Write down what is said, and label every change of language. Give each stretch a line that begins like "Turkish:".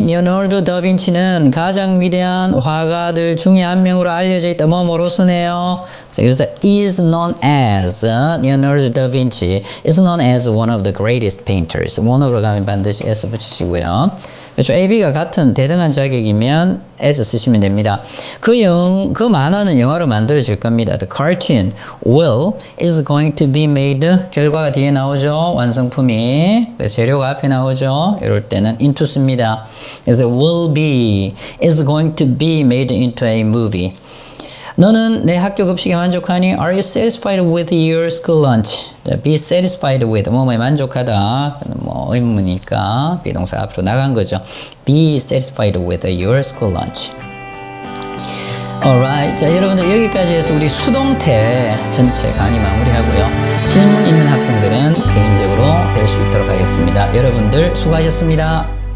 Korean: 리오나르도 다빈치는 가장 위대한 화가들 중에 한 명으로 알려져 있다. 뭐로서네요. 자, 그래서
English: is known as 리오나르도 다빈치 is known as one of the greatest painters.
Korean: one으로 가면 반드시 s 붙이시고요. 그렇죠. AB가 같은 대등한 자격이면 as 쓰시면 됩니다. 그 만화는 영화로 만들어질 겁니다.
English: The cartoon is going to be made.
Korean: 결과가 뒤에 나오죠. 완성품이. 재료가 앞에 나오죠. 이럴 때는 into 씁니다. 그래서
English: is going to be made into a movie.
Korean: 너는 내 학교 급식에 만족하니?
English: Are you satisfied with your school lunch? be satisfied with 뭐뭐에 만족하다.
Korean: 뭐 의문이니까 비동사 앞으로 나간 거죠.
English: be satisfied with your school lunch. Alright.
Korean: 자, 여러분들 여기까지 해서 우리 수동태 전체 강의 마무리하고요. 질문 있는 학생들은 개인적으로 뵐 수 있도록 하겠습니다. 여러분들 수고하셨습니다.